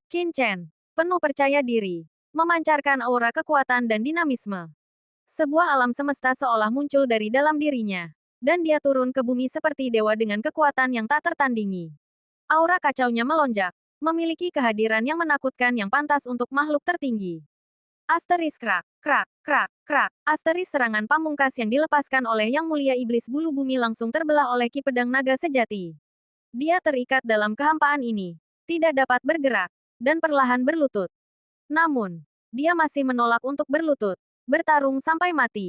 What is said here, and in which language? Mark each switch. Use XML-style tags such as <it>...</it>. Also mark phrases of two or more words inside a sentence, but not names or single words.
<id>Qin Chen, penuh percaya diri, memancarkan aura kekuatan dan dinamisme. Sebuah alam semesta seolah muncul dari dalam dirinya, dan dia turun ke bumi seperti dewa dengan kekuatan yang tak tertandingi. Aura kacaunya melonjak, memiliki kehadiran yang menakutkan yang pantas untuk makhluk tertinggi. Asteris krak, krak, krak, krak. Asteris serangan pamungkas yang dilepaskan oleh Yang Mulia Iblis Bulu Bumi langsung terbelah oleh ki pedang naga sejati. Dia terikat dalam kehampaan ini, tidak dapat bergerak, dan perlahan berlutut. Namun, dia masih menolak untuk berlutut, bertarung sampai mati.</id>